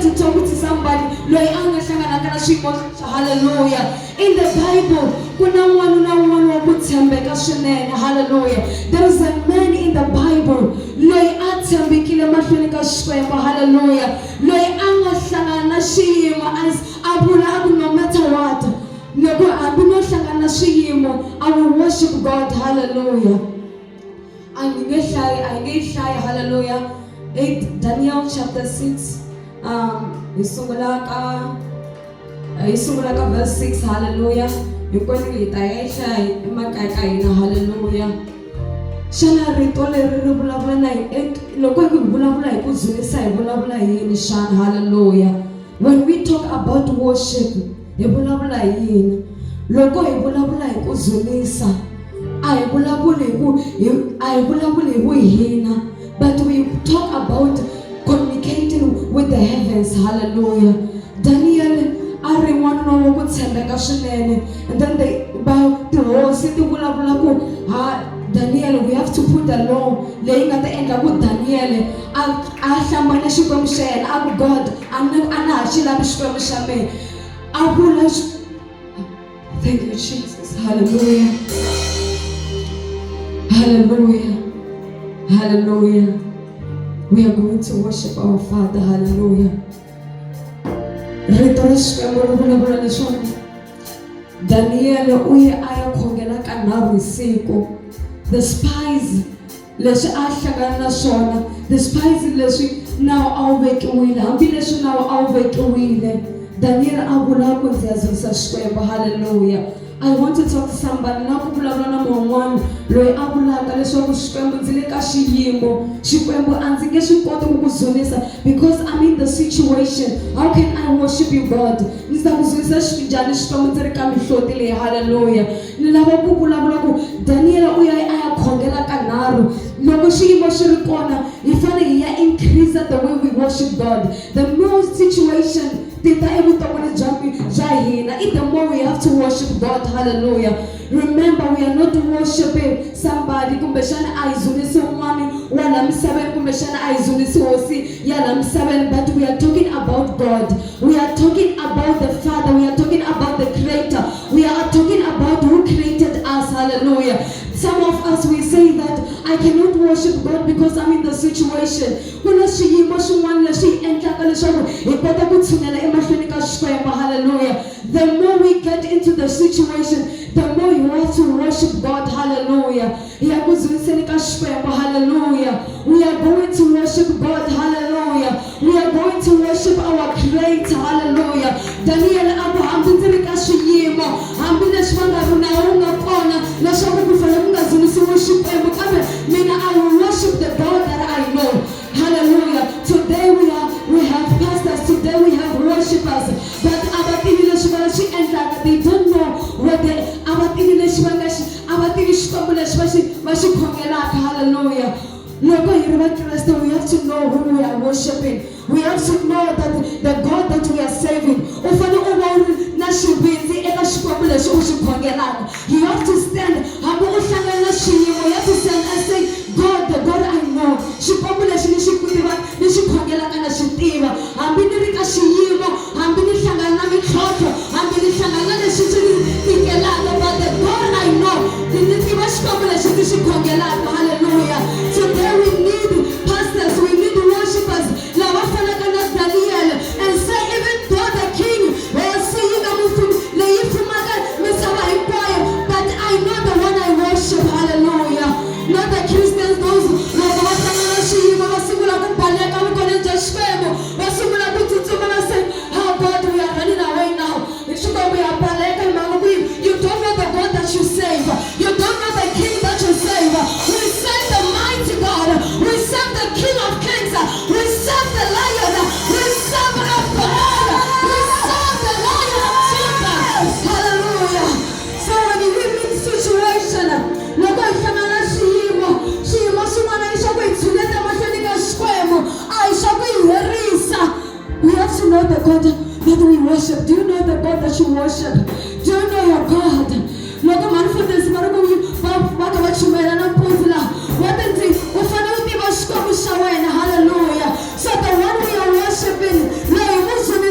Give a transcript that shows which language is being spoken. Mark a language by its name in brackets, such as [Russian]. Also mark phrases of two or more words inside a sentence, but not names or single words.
[Tsonga] ukuthi somebody loyi angahlangana kana swiyimo hallelujah. [English] In the Bible [Tsonga] kuna un'wana wa ku tshembeka swinene hallelujah. [English] There is a man in the Bible [Tsonga] loyi a tshembekile mahlweni ka Xikwembu hallelujah. Loyi angahlangana na xiyimo a vula [English] no matter what [Tsonga] loko hambi no hlangana na swiyimo [English] I will worship God [Tsonga] hallelujah. I nge hlaya hallelujah. 8 Daniel chapter 6 isungula ka verse 6 hallelujah. Hikwalaho hi ta hlaya emakaya ka hina hallelujah. Xana rito leri ri vulavula na loko hi vulavula hi ku dzunisa hi vulavula hi yini xana hallelujah. [English] When we talk about worship [Tsonga] hi vulavula hi yini? Loko hi vulavula hi ku dzunisa a hi vulavuli hi ku hina, [English] but we talk about communicating with the heavens hallelujah. [Tsonga] Daniel ari n'wana wa ku tshembeka swinene, [English] and then [Tsonga] tihosi ti vulavula ku Daniel, [English] we have to put the law [Tsonga] leyi nga ta endla ku Daniel a hlambana xikwembu xa yena a ku God a na ha xi lavi xikwembu xa me a vula. [English] Thank you Jesus hallelujah. Hallelujah. Hallelujah. We are going to worship our Father. Hallelujah. [Tsonga] Rito ra Xikwembu ri vulavula leswaku Daniel uye a ya khongela kanharhu hi siku. [English] The spies [Tsonga] leswi a hlangana na swona, [English] the spies [Tsonga] leswi nawu a wu vekiwile, hambi leswi nawu a wu vekiwile, Daniel a vula ku ndzi ya dzunisa Xikwembu hallelujah. [English] I want to talk to somebody [Tsonga] na ku vulavula na mun'wana loyi a vulaka leswaku Xikwembu ndzi le ka xiyimo, Xikwembu a ndzi nge swi koti ku ku dzunisa [English] because I'm in the situation. How can I worship you God? [Tsonga] Ndzi ta ku dzunisa njhani Xikwembu ndzi ri ka mihloti leyi hallelujah. Ni lava ku vulavula ku Daniel u ya a ya khongela kanharhu. Loko xiyimo xi ri kona hi fanele hi ya [English] increase the way we worship God. The more situation [Tsonga] tita evuton'wini bya hina, [English] the more we have to worship God hallelujah. Remember, we are not worshiping somebody [Tsonga] kumbexana a hi dzunisi un'wana wa la misaveni kumbexana a hi dzunisi hosi ya la misaveni, [English] but we are talking about God. We are talking about the Father. We are talking about the Creator. We are talking about who created us hallelujah. Some of us we say that I cannot worship God because I'm in the situation. [Tsonga] Kuna xiyimo xin'wana lexi endlaka leswaku hi kota ku tshunela emahlweni ka Xikwembu hallelujah. [English] The more we get into the situation, the more you have to worship God hallelujah. [Tsonga] Hi ya ku dzuniseni ka Xikwembu hallelujah. [English] We are going to worship God hallelujah. We are going to worship our Creator hallelujah. [Tsonga] Daniel a ku hambi ndzi ri ka xiyimo, hambi leswi va nga ri na wu nga kona leswaku ku fanele ku nga dzunisiwi Xikwembu, kambe mina [English] I will worship the God that I know hallelujah. Today we have pastors, today we have worshipers, but [Tsonga] abativi leswi va swi endlaka, [English] they don't know what they [Tsonga] abativi leswi va nga abativi Xikwembu leswi va xi khongelaka hallelujah. Loko hi ri vakreste, [English] we have to know who we are worshiping. We have to know that the God that we are serving [Tsonga] u fanele u va na xivindzi eka Xikwembu leswi u xi khongelaka. [English] You have to stand [Tsonga] hambi u hlangana na xiyimo, [English] you have to stand and say God, the God I know, [Tsonga] Xikwembu lexi ni xi tiva ni xi khongelaka na xi tiva, hambi ni ri ka xiyimo, hambi ni hlangana na mintlhontlho, hambi ni hlangana na leswi swi ni tikelaka, [English] but the God I know [Tsonga] ni tiva Xikwembu lexi ni xi khongelaka hallelujah. [English] Today we need pastors, we need worshipers [Tsonga] lava fanaka na Daniel [English] and say even though the king was seeing a move [Tsonga] leyi fumaka misava hinkwayo, [English] but I know the one I worship hallelujah. Not the Christians, those [Tsonga] loko va hlangana na xiyimo va sungula ku baleka vukorhokeri bya Xikwembu, va sungula ku tsutsuma va [English] say how God we are running away now. [Tsonga] Xikwembu ya baleka hi mhaka ku [English] you don't know the God that you save, you don't know the king that you save. We serve the mighty God, we serve the King of Kings, we serve the Lion, we serve our God, we serve the Lion of Judah hallelujah. So when you live in situation, [Tsonga] loko hi hlangana na xiyimo xin'wana i xa ku hi tshuneta mahlweni ka Xikwembu, a hi xa ku hi herisa. [English] We have to know the God that we worship. Do you know the God that you worship? Do you know your God? [Tsonga] Loko manifestants va ri ku va ka va chumela na mpundzu laha wa tindzimi u fanele u tiva Xikwembu xa wena hallelujah. [English] So the one we are worshiping loyi